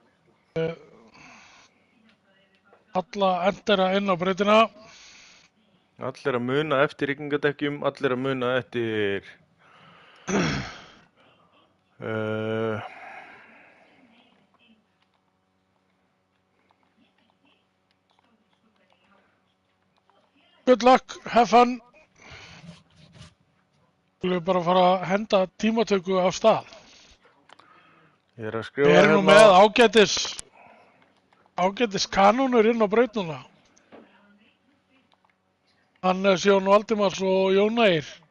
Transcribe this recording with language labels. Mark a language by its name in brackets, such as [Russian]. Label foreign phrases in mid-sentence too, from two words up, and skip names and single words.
[Icelandic] Alla endera inn á brautina. Allir að muna eftir rigningadekkjum, allir að muna eftir [English] Good luck, have fun. [Icelandic] Við erum bara að fara að henda tímatöku af stað. Ég er að Við skrifa erum nú með ágætis kanónur inn á braut núna. Hannes, Jón Valdimars og Jón Ægir.